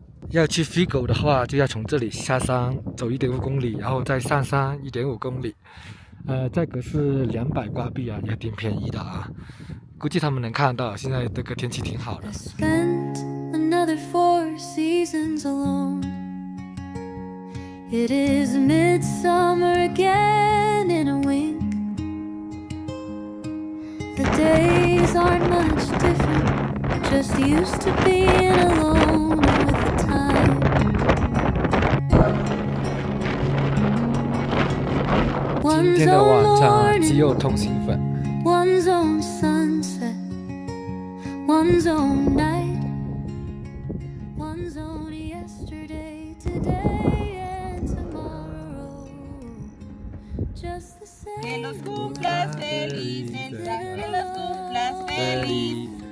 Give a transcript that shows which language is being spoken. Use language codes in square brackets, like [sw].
[zh] 要去 Vigo 的话，就要从这里下山走1.5公里，然后再上山1.5公里。价格是200瓜币啊，也挺便宜的啊。估計他們能看到，現在這個天氣挺好的。 [en] Spent another 4 seasons alone. It is midsummer again in a wink. The days aren't much different, just used to being alone with the time. [zh] 今天的晚餐只有通心粉。 [en] One's own sunset, one's own night, one's own yesterday, today and tomorrow. Just the same. [es] Que los cumplas feliz, que los cumplas feliz.